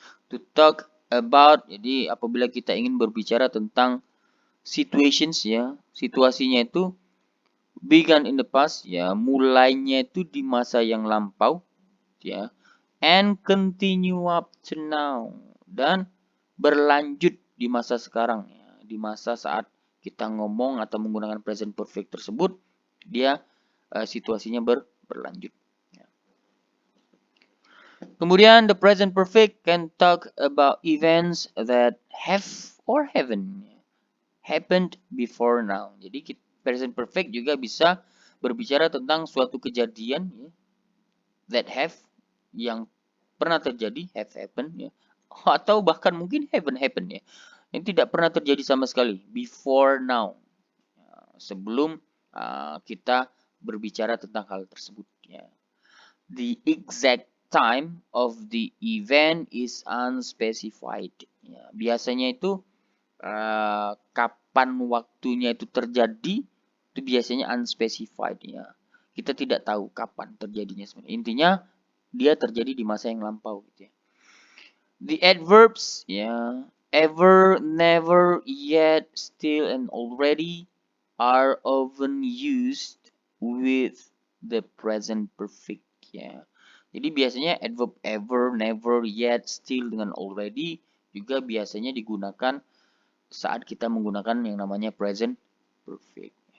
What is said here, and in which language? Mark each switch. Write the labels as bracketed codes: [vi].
[en] To talk about [id] jadi apabila kita ingin berbicara tentang [en] situations [id] ya, situasinya itu [en] began in the past [id] ya, mulainya itu di masa yang lampau ya, [en] and continue up to now [id] dan berlanjut di masa sekarang ya, di masa saat kita ngomong atau menggunakan present perfect tersebut dia situasinya berlanjut. Ya. [en] Kemudian the present perfect can talk about events that have or haven't happened before now. [id] Jadi present perfect juga bisa berbicara tentang suatu kejadian ya, [en] that have [id] yang pernah terjadi [en] have happened [id] ya atau bahkan mungkin [en] haven't happened [id] ya yang tidak pernah terjadi sama sekali [en] before now [id] sebelum kita berbicara tentang hal tersebut ya. [en] The exact time of the event is unspecified ya. [id] Biasanya itu kapan waktunya itu terjadi itu biasanya unspecified ya. Kita tidak tahu kapan terjadinya sebenarnya. Intinya dia terjadi di masa yang lampau gitu ya. [en] The adverbs ya ever, never, yet, still, and already are often used with the present perfect [id] ya. Jadi biasanya adverb ever, never, yet, still dengan already juga biasanya digunakan saat kita menggunakan yang namanya present perfect.